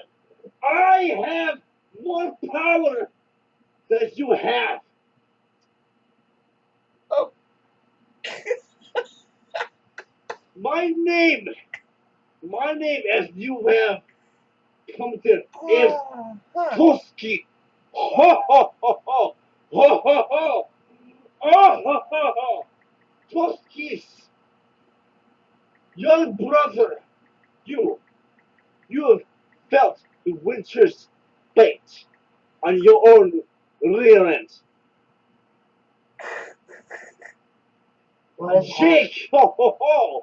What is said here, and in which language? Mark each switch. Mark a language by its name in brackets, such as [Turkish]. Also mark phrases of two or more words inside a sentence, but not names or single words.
[English] I have more power than you have. Oh. My name, as you have come to is Toski. Ho ho ho ho ho ho ho oh ho ho ho Toski's young brother. You have felt the winter's fate on your own rear end. What is Jake, ho ho ho!